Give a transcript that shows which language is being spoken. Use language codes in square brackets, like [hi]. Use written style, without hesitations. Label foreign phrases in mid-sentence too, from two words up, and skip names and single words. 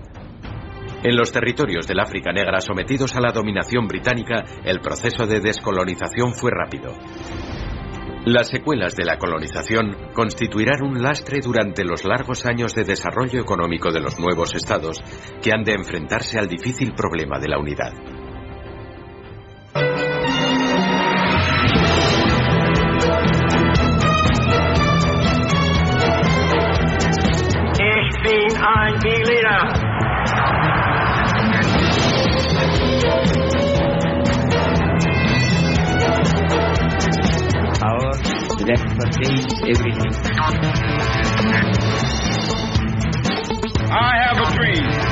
[es] En los territorios del África negra sometidos a la dominación británica, el proceso de descolonización fue rápido. Las secuelas de la colonización constituirán un lastre durante los largos años de desarrollo económico de los nuevos estados, que han de enfrentarse al difícil problema de la unidad. [de] Ich bin ein Berliner. [en] Power that pertains everything. I have a dream.